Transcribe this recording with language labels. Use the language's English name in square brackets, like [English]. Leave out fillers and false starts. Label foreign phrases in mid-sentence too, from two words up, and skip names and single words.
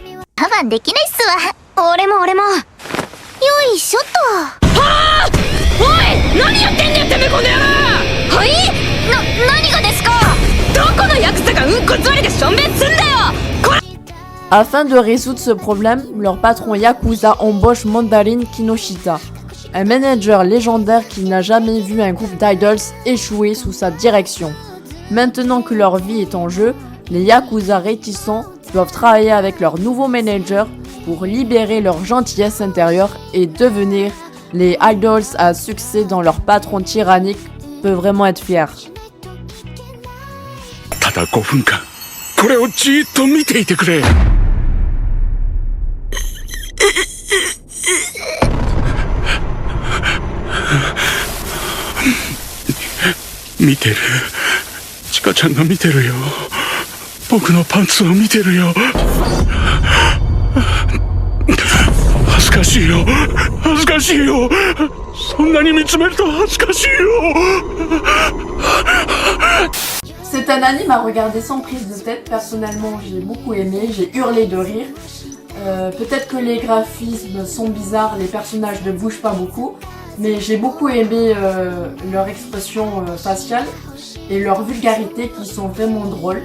[French] Afin de résoudre ce problème, leur patron Yakuza embauche Mandarin Kinoshita, un manager légendaire qui n'a jamais vu un groupe d'idols échouer sous sa direction. Maintenant que leur vie est en jeu, les Yakuza réticents doivent travailler avec leur nouveau manager pour libérer leur gentillesse intérieure et devenir les idols à succès dont leur patron tyrannique peut vraiment être fier. [Japanese] ただ5分間、これをじーっと見ていてくれ。見てる。チカちゃんが見てるよ。僕のパンツを見てるよ。恥ずかしいよ。恥ずかしいよ。そんなに見つめると恥ずかしいよ。 [French] C'est un anime à regarder sans prise de tête. Personnellement, j'ai beaucoup aimé, j'ai hurlé de rire. Peut-être que les graphismes sont bizarres, les personnages ne bougent pas beaucoup, mais j'ai beaucoup aimé leur expression faciale et leur vulgarité qui sont vraiment drôles.